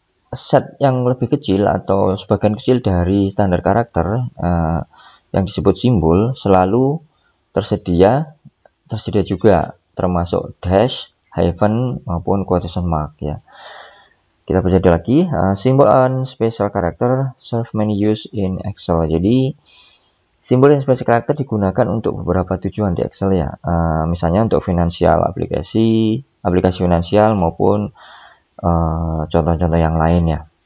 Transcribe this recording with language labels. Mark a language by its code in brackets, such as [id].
[id] Set yang lebih kecil atau sebagian kecil dari standar karakter yang disebut simbol selalu tersedia juga, termasuk dash, hyphen maupun quotation mark ya. Kita baca lagi, [en] symbol and special character serve many use in Excel. [id] Jadi simbol dan special character digunakan untuk beberapa tujuan di Excel ya. Misalnya untuk finansial, aplikasi finansial maupun contoh-contoh yang lain ya.